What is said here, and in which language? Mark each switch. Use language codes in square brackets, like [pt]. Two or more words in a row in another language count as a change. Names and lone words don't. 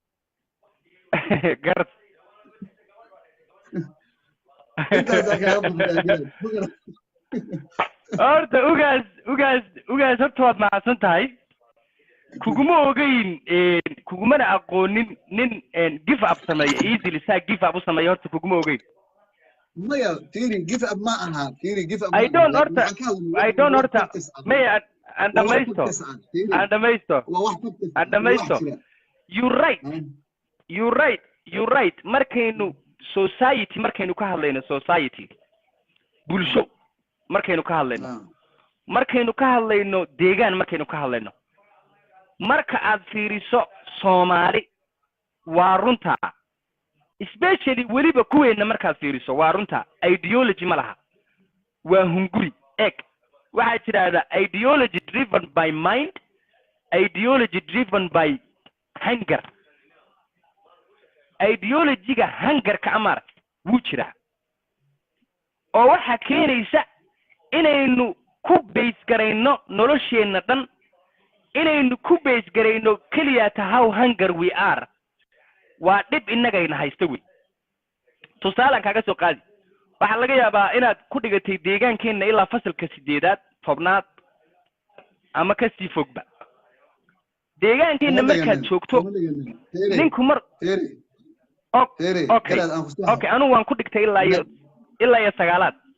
[so] garta horta ugaas horta waad mahadsan tahay kuguma ogeyn kugumana aqoonin nin [en] give up [so] sameeya easily saa [en] give up [so] u sameeya horta kuguma ogeyn maya tiri [en] give up [so] ma aha tiri [en] give up I don't [so] horta maya aan dhamaysto [en] you right [so] markaynu society markaynu ka hadlayno society bulsho markaynu ka hadlayno deegaan markaynu ka hadlayno marka aad fiiriso Soomaali waa runta especially weliba kuweena markaad fiiriso waa runta ideology ma laha waa hunguri eg waxaa jiraada [en] ideology driven by mind ideology driven by hunger [so] ideology-ga hangarka amar wuu jiraa oo waxa keenaysa inaynu ku base garayno nolosheena dhan inaynu ku base garayno kaliya [en] how hunger we are [so] waa dib inagayna haysta wey tusaalan kaaga soo qaadi waxa laga yaabaa inaad ku dhigatay deegaankeena ilaa fasalka 8aad 9aad ama ka sii fogba deegaankeena markaad joogto ninku mar okay anu waan ku dhigtay ilaa iyo 9aad